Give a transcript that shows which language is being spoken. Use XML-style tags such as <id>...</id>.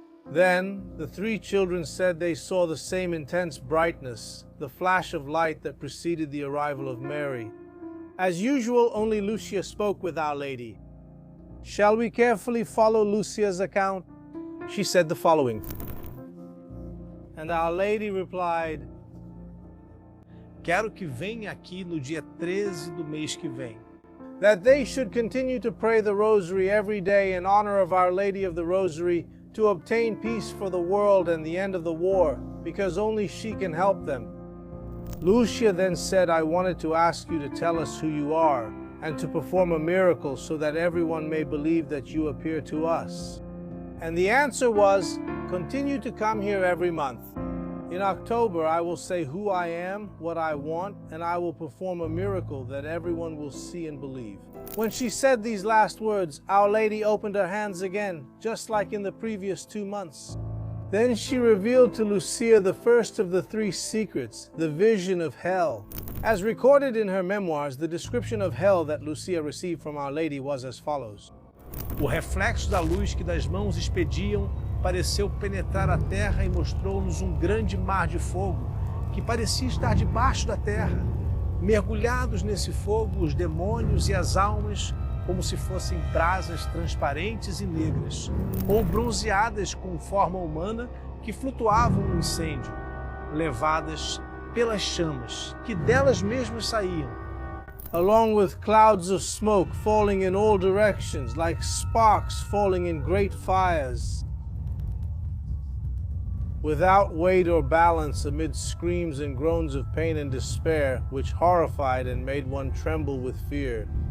<en>Then, the 3 children said they saw the same intense brightness, the flash of light that preceded the arrival of Mary. As usual, only Lucia spoke with Our Lady. Shall we carefully follow Lucia's account? She said the following. And Our Lady replied,</en> <pt>quero que venha aqui no dia 13 do mês que vem.</pt> <en>That they should continue to pray the Rosary every day in honor of Our Lady of the Rosary to obtain peace for the world and the end of the war, because only she can help them. Lucia then said, I wanted to ask you to tell us who you are and to perform a miracle so that everyone may believe that you appear to us. And the answer was, continue to come here every month. In October, I will say who I am, what I want, and I will perform a miracle that everyone will see and believe. When she said these last words, Our Lady opened her hands again, just like in the previous 2 months. Then she revealed to Lucia the first of the 3 secrets, the vision of hell. As recorded in her memoirs, the description of hell that Lucia received from Our Lady was as follows.</en> <pt>O reflexo da luz que das mãos expediam pareceu penetrar a terra e mostrou-nos um grande mar de fogo que parecia estar debaixo da terra. Mergulhados nesse fogo, os demônios e as almas, como se fossem brasas transparentes e negras, ou bronzeadas com forma humana, que flutuavam no incêndio, levadas pelas chamas que delas mesmas saíam.</pt> <en>Along with clouds of smoke falling in all directions, like sparks falling in great fires. Without weight or balance, amid screams and groans of pain and despair, which horrified and made one tremble with fear.</en>